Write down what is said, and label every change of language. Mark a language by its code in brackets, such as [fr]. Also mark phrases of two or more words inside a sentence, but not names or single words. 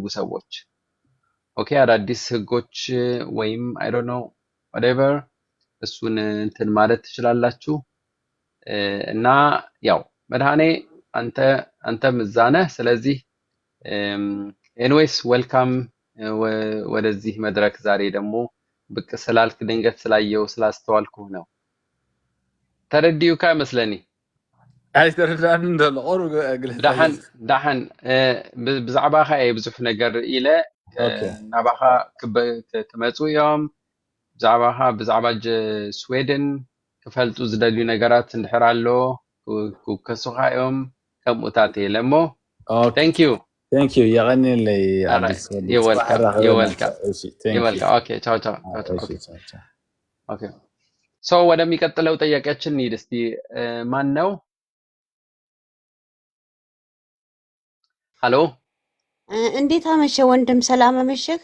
[am] ሰዎች ኦኬ አዳዲስ ህጎች ወይም [en] I don't know [am] whatever እሱን እንትን ማለት ትችላላችሁ እና ያው መድኃኔ አንተም እዛ ነህ ስለዚህ [en] anyways welcome [am] ወደዚህ መድረክ ዛሬ ደግሞ ብቅ ስላልክ ድንገት ስላየው ስላስተዋልኩ ነው [ti] ተረዲዩካ መስለኒ ኣይተረዳን እንደልቆሩ ዳሓን ብዛዕባኻ ብዙሕ ነገር ኢለ ናባኻ ክመፁ እዮም ብዛዕባ ስዊድን ክፈልጡ ዝደልዩ ነገራት እንድሕር ኣሎ ክከሱኻ እዮም ከምኡታት የለ እሞ [en] thank you [ti] የቀኒለይ [am] ኦኬ ቻው ኦኬ ሶ ወደሚቀጥለው ጥያቄያችን እንሂድ እስቲ ማን ነው ሀሎ እንዴት አመሸ ወንድም? ሰላም አመሸህ?